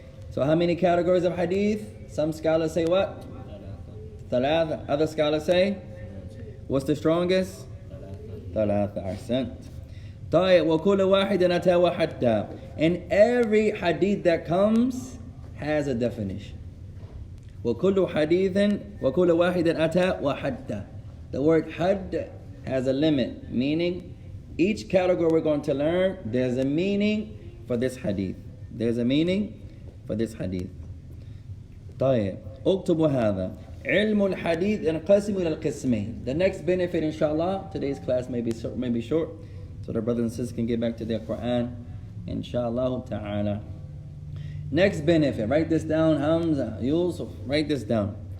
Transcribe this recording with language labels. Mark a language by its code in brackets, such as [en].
[en] So how many categories of hadith? Some scholars say what? ثلاثة. Other scholars say? What's the strongest? [ar] ثلاثة. أحسنت. [en] طيب. [ar] وكل واحد أتى وحتى. [en] And every hadith that comes has a definition. [ar] وكل حديث وكل واحد أتى وحتى. [en] The word had has a limit, meaning each category we're going to learn, there's a meaning for this hadith. There's a meaning for this hadith. [ar] طيب. اكتبوا هذا. علم الحديث ينقسم إلى القسمين. [en] The next benefit, inshallah, today's class may be short, so the brothers and sisters can get back to their Quran, inshallah ta'ala. Next benefit, write this down, Hamza, Yusuf, write this down.